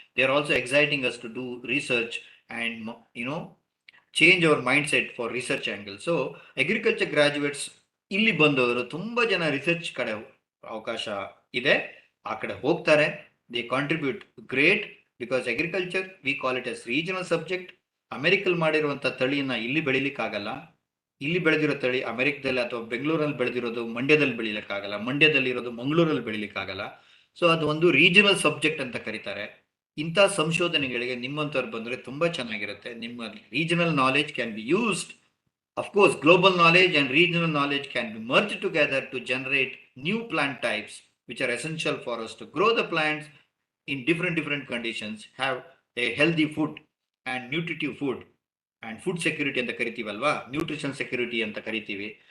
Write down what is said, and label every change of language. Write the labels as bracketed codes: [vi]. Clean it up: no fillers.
[en] They are also exciting us to do research and, you know, change our mindset for research angle. [kn] So agriculture graduates ಇಲ್ಲಿ ಬಂದವರು ತುಂಬ ಜನ research ಕಡೆ ಅವಕಾಶ ಇದೆ, ಆ ಕಡೆ ಹೋಗ್ತಾರೆ. [en] They contribute great because agriculture we call it as regional subject. [kn] ಅಮೆರಿಕಲ್ ಮಾಡಿರುವಂಥ ತಳಿಯನ್ನ ಇಲ್ಲಿ ಬೆಳಿಲಿಕ್ಕಾಗಲ್ಲ. ಇಲ್ಲಿ ಬೆಳೆದಿರೋ ತಳಿ ಅಮೆರಿಕದಲ್ಲಿ ಅಥವಾ ಬೆಂಗಳೂರಲ್ಲಿ ಬೆಳೆದಿರೋದು ಮಂಡ್ಯದಲ್ಲಿ ಬೆಳಿಲಿಕ್ಕಾಗಲ್ಲ, ಮಂಡ್ಯದಲ್ಲಿ ಇರೋದು ಮಂಗಳೂರಲ್ಲಿ ಬೆಳಿಲಿಕ್ಕಾಗಲ್ಲ. ಸೊ ಅದು ಒಂದು ರೀಜನಲ್ ಸಬ್ಜೆಕ್ಟ್ ಅಂತ ಕರೀತಾರೆ. ಇಂಥ ಸಂಶೋಧನೆಗಳಿಗೆ ನಿಮ್ಮಂಥವ್ರು ಬಂದರೆ ತುಂಬ ಚೆನ್ನಾಗಿರುತ್ತೆ. [en] ನಿಮ್ಮ regional knowledge can be used. Of course, global knowledge and regional knowledge can be merged together to generate new plant types, which are essential for us to grow the plants in different conditions, have a healthy food and nutritive food, and food security [kn] anta karitivalva, [en] nutrition security [kn] anta karitivi.